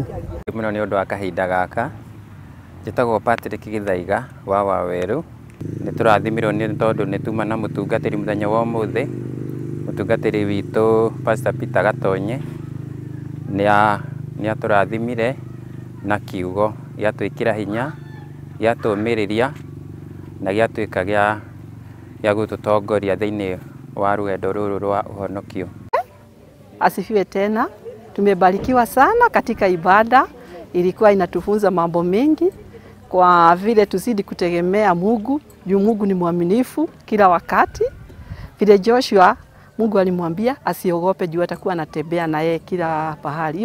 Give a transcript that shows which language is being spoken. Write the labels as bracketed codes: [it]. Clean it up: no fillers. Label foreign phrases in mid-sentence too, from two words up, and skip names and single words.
[ki] Mũno nĩ ũndũ wa kahinda gaka njĩtagwo Patrick Gĩthaiga wa Waweru nĩ tũrathimirwo nĩ tondũ nĩ tuma na mũtungatĩri mũthenya wa ũmũthĩ mũtungatĩri witũ Pastor Peter Gatonye nĩ atũrathimire na kiugo gĩatwĩkĩra hinya gĩatũmĩrĩria na gĩatuĩka gĩa gũtũtongoria thĩinĩ wa rũgendo rũrũ rwa ũhonokio. [sw] Asifiwe tena. Tumebarikiwa sana katika ibada, ilikuwa inatufunza mambo mengi kwa vile tuzidi kutegemea Mungu, juu Mungu ni mwaminifu kila wakati. Vile Joshua Mungu alimwambia asiogope juu atakuwa anatembea na yeye kila pahali.